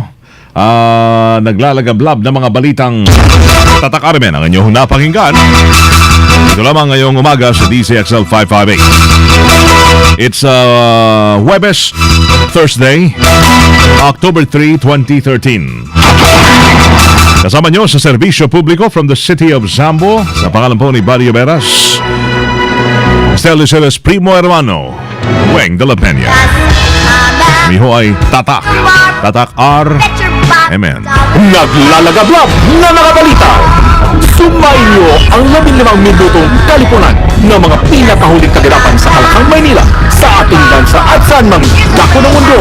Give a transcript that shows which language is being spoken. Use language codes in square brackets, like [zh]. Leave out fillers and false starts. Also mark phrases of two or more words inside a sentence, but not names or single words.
[tl] Naglalagablab ng mga balitang Tatak Armen ang inyong napakinggan. Ito lamang ngayong umaga sa DCXL 558. [en] It's Huwebes, Thursday, October 3, 2013. [tl] Kasama nyo sa serbisyo publiko [en] from the city of Zambo, [tl] sa pangalan po ni Barrio Veras, Estel Luceres Primo Hermano, Weng de la Peña. Miho ay Tatak. Tatak R. Amen. Naglalagablab na mga balita. Sumainyo ang 15 minutong kalipunan ng mga pinakahuling kaganapan sa Kalakang Maynila, sa ating bansa at saan mang dako ng mundo.